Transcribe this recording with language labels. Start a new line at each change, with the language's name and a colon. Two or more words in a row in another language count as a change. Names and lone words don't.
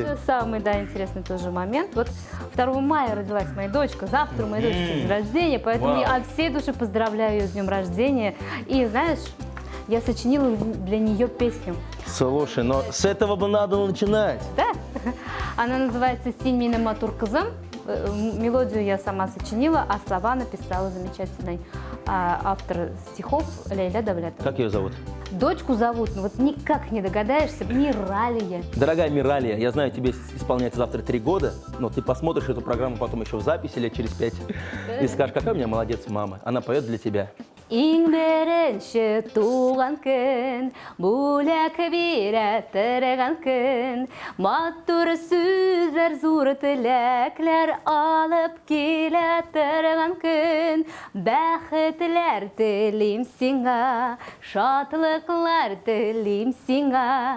Russian: Это самый, да, интересный тоже момент. Вот 2 мая родилась моя дочка, завтра у моей дочки день рождения, поэтому Вау. я от всей души поздравляю ее с днем рождения. И знаешь, я сочинила для нее песню. Слушай, но с этого бы надо начинать. Да? Она называется «Синь мине матур кызым». Мелодию я сама сочинила, а слова написала замечательный автор стихов Лейля Давлетова. Как ее зовут? Дочку зовут, ну вот никак не догадаешься, Миралия. Дорогая Миралия, я знаю, тебе исполняется завтра 3 года, но ты посмотришь эту программу потом еще в записи лет через 5 и скажешь, какая у меня молодец мама. Она поет для тебя.
Tatar: Иң беренче туган көн, бүләк бирә торган көн, матур сүзләр, зур теләкләр алып килә торган көн. Бәхетләр телим сиңа, шатлыклар телим сиңа.